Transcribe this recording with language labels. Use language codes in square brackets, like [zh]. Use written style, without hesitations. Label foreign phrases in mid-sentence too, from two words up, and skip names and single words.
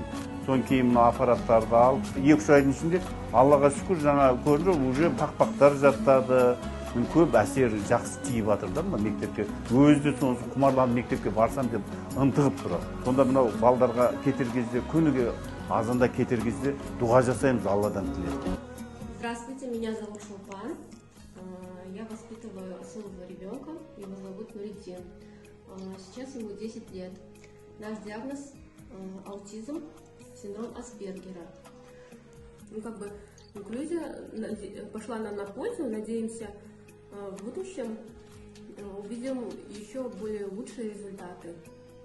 [kk] Соң кейін аппараттарды алып, 2-3 айдың ішінде Аллаға шүкір жаңа көрді, уже пақпақтар жаттады. Көп әсер жақсы тиіп жатыр да мектепке. Өзі сонысы құмарланып мектепке барсам деп ынтығып тұрады. Сонда мынау балдарға кетер кезде, күніге азанда кетер кезде дұға жасаймыз, Алладан тілейміз. [ru] Здравствуйте, меня зовут Шолпан. Я воспитываю своего ребенка, его зовут Нуриддин. Сейчас ему 10 лет. Наш диагноз аутизм, синдром Аспергера. Инклюзия пошла нам на пользу, надеемся, в будущем увидим еще более лучшие результаты.